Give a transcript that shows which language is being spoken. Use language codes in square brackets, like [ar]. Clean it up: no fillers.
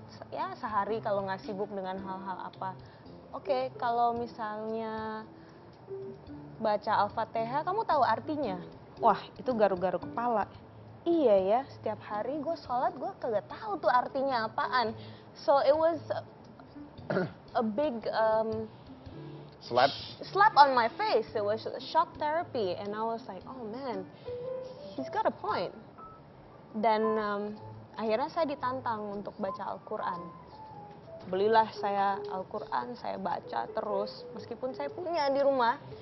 [id] Ya sehari kalau nggak sibuk dengan hal-hal apa. Oke, kalau misalnya baca Al-Fatihah, kamu tahu artinya? Wah, itu garu-garu kepala. Iya ya, setiap hari gue sholat gue kagak tahu tuh artinya apaan. [en] So it was a big slap on my face. It was shock therapy, and I was like, oh man, he's got a point. [id] Dan akhirnya saya ditantang untuk baca Al-Quran. Belilah saya Al-Quran, saya baca terus, meskipun saya punya di rumah.